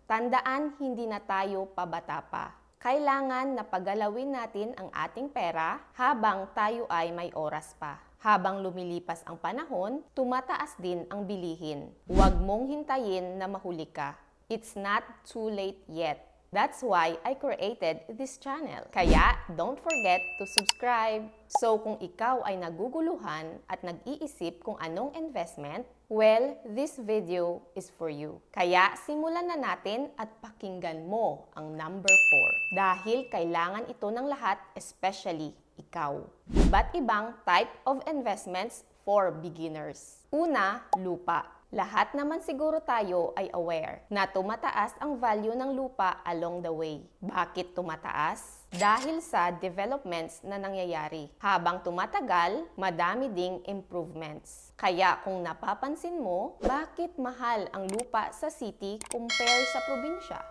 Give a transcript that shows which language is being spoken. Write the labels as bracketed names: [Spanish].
[Filipino] Tandaan, hindi na tayo pabata pa. Kailangan na paggalawin natin ang ating pera habang tayo ay may oras pa. Habang lumilipas ang panahon, tumataas din ang bilihin. Huwag mong hintayin na mahuli ka. [English] It's not too late yet. That's why I created this channel. Kaya, don't forget to subscribe. [Filipino] So, kung ikaw ay naguguluhan at nag-iisip kung anong investment, well, [English] this video is for you. [Filipino] Kaya, simulan na natin at pakinggan mo ang number 4. Dahil kailangan ito ng lahat, especially ikaw. Iba't ibang [English] type of investments for beginners. [Filipino] Una, lupa. Lahat naman siguro tayo ay aware na tumataas ang value ng lupa along the way. Bakit tumataas? Dahil sa developments na nangyayari. Habang tumatagal, madami ding improvements. Kaya kung napapansin mo, bakit mahal ang lupa sa city compare sa probinsya?